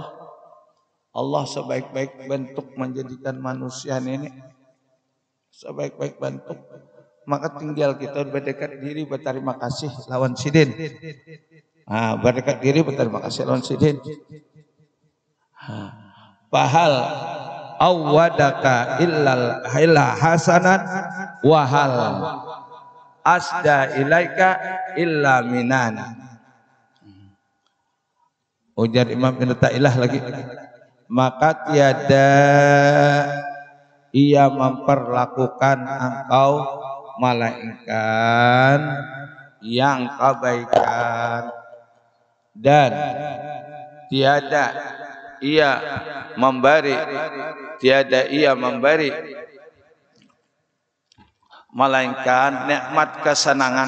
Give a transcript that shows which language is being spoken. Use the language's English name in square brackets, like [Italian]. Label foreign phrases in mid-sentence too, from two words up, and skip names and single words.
[Banjar] Allah sebaik-baik bentuk menjadikan manusia ini sebaik-baik bentuk. Maka tinggal kita berdekat diri berterima kasih lawan sidin. Berdekat diri berterima kasih lawan sidin. [Arabic] فهل أودك إلا حسنات وهل أسدى إليك إلا مننا. [Banjar] Ujar Imam Ibn Ta'ilah lagi, maka tiada ia memperlakukan engkau melainkan yang kebaikan, dan tiada ia memberi melainkan nikmat kesenangan.